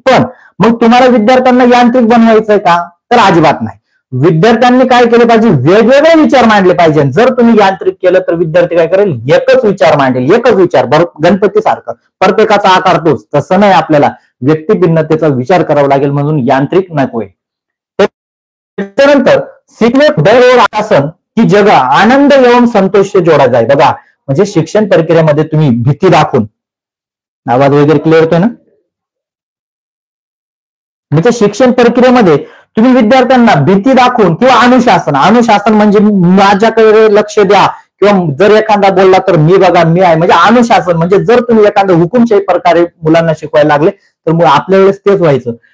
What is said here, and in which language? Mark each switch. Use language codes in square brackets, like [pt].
[mr] पण मग तुम्हाला विद्यार्थ्यांना यांत्रिक बनवायचंय का, तर अजिबात नाही. विद्यार्थ्यांनी काय केलं पाहिजे, वेगवेगळे विचार मांडले पाहिजे. जर तुम्ही यांत्रिक केलं तर विद्यार्थी काय करेल, एकच विचार मांडेल, एकच विचार. गणपती सारखं प्रत्येकाचा आकार तोच, तसं नाही. आपल्याला व्यक्ती भिन्नतेचा विचार करावा लागेल, म्हणून यांत्रिक नकोय. त्याच्यानंतर शिकणे [hi] डर और आसन की जगह आनंद एवं संतोष से जोडा जाए. [mr] बघा म्हणजे शिक्षण प्रक्रियेमध्ये तुम्ही भीती दाखवून, आवाज वगैरे क्लिअर होतोय ना, म्हणजे शिक्षण प्रक्रियेमध्ये तुम्ही विद्यार्थ्यांना भीती दाखवून किंवा अनुशासन म्हणजे माझ्याकडे लक्ष द्या, किंवा जर एखादा बोलला तर मी बघा मी आहे, म्हणजे अनुशासन म्हणजे जर तुम्ही एखादं हुकुमशाही प्रकारे मुलांना शिकवायला लागले तर मग आपल्या वेळेस तेच व्हायचं.